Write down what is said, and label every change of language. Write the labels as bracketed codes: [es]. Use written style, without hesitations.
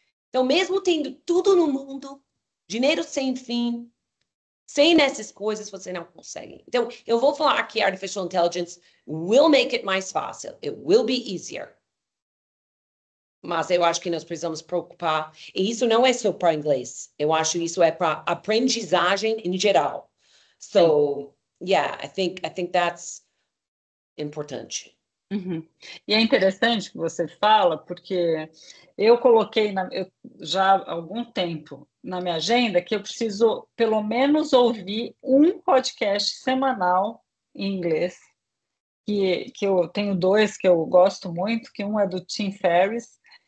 [pt] Então, mesmo tendo tudo no mundo, dinheiro sem fim, sem essas coisas, você não consegue. Então, eu vou falar que [en] Artificial Intelligence will make it [pt] mais fácil. [en] It will be easier. [pt] Mas eu acho que nós precisamos preocupar. E isso não é só para inglês. Eu acho que isso é para aprendizagem em geral. [en] So, I think that's [pt] importante. E é interessante que você fala, porque eu coloquei já há algum tempo na minha agenda que eu preciso pelo menos ouvir um podcast semanal em inglês, que eu tenho 2 que eu gosto muito, que um é do Tim Ferriss.